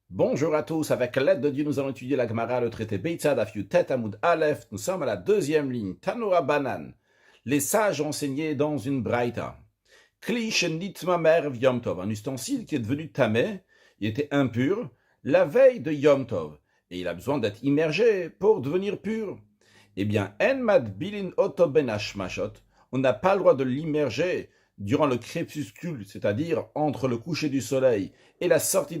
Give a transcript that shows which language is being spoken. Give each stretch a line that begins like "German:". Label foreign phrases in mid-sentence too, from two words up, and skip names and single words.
French: Bonjour à tous, avec l'aide de Dieu, nous allons étudier la Gemara, le traité Beitzad,
Hebrew: דף י"ט עמוד א.
French: Nous sommes à la deuxième ligne,
Hebrew: תנו רבנן.
French: Les sages enseignaient dans une braïta.
Hebrew: כלי שנטמא ערב יום טוב,
French: un ustensile qui est devenu tamé, il était impur, la veille de Yom Tov. Et il a besoin d'être immergé pour devenir pur. Eh bien,
Hebrew: אין מטבילין אותו בין השמשות,
French: on n'a pas le droit de l'immerger durant le crépuscule, c'est-à-dire entre le coucher du soleil et la sortie